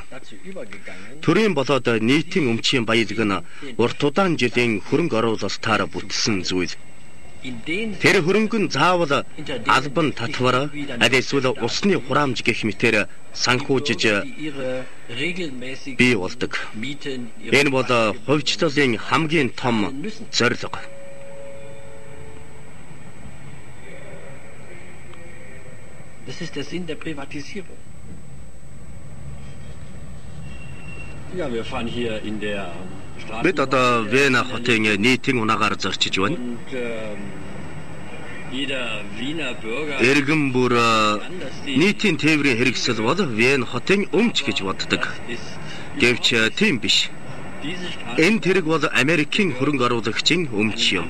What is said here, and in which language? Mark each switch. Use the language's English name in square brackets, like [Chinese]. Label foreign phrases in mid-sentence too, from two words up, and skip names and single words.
[Mongolian] Төрийн болоод нийтийн өмчийн баялаг нь урт удаан жилийн хөрөнгө оруулалтаар бүтсэн зүйл. Тэр хөрөнгө нь заавал албан татвар, аль эсвэл усны хураамж гэх мэтээр санхүүжиж бий болдог. Энэ бол хувьчлалын хамгийн том зорилго. [German] Das ist der Sinn der Privatisierung. Ja, wir fahren hier in der Straße. [Mongolian] Бид одоо Вена хотын нийтийн унаагаар зорчиж байна. Эргэн бүр нийтийн тээврийн хэрэгсэл бол Вен хотын өмч гэж боддог. Гэвч тийм биш. Энэ тэрэг бол Америкийн хөрөнгө оруулагчийн өмч юм.